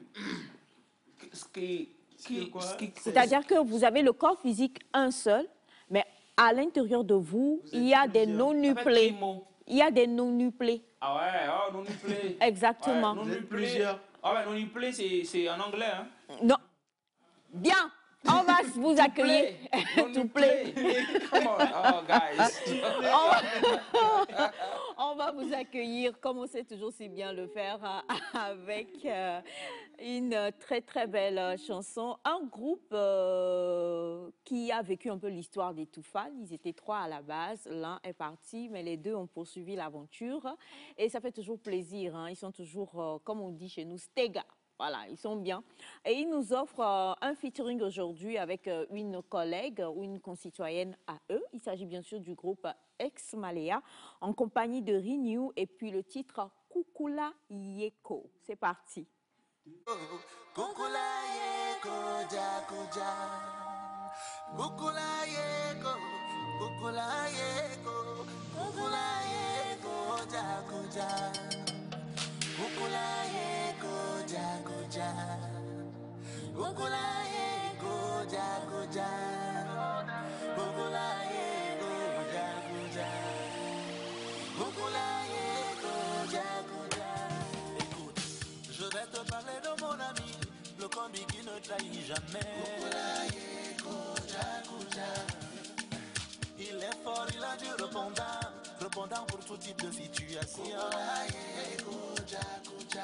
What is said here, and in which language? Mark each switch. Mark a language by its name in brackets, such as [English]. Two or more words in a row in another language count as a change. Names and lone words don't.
[French] C'est-à-dire que vous avez le corps physique un seul, mais à l'intérieur de vous, il y a des non-nuclés. Il y a des non-nuclés. Ah ouais, oh, non-nuclés. Exactement. Ouais, non-nuclés. Ah ouais, non-nuclés, c'est en anglais, hein? Non. Bien. On va vous accueillir. [English] To play. Come on, oh guys. [French] On va vous accueillir, comme on sait toujours si bien le faire, avec une très très belle chanson. Un groupe qui a vécu un peu l'histoire des Toufan. Ils étaient 3 à la base. L'un est parti, mais les 2 ont poursuivi l'aventure. Et ça fait toujours plaisir. Hein. Ils sont toujours, comme on dit chez nous, stega. Voilà, ils sont bien. Et ils nous offrent un featuring aujourd'hui avec une collègue ou une concitoyenne à eux. Il s'agit bien sûr du groupe Ex Malea en compagnie de Renew et puis le titre Kukula Yeko. C'est parti. Kukula Yeko, Jakuja. Kukula Yeko, Kukula Yeko, Kukula Yeko, Jakuja. Kukula Yeko, Jakuja. Kukula Yeko, Jakuja. Kukula Yeko, Jakuja. Kukula Yeko, Jakuja. Écoute, je vais te parler de mon ami, le combi qui ne trahit jamais. Kukula Yeko, Jakuja. Il est fort, il a du répondant pour tout type de situation. Kukula Yeko, Jakuja.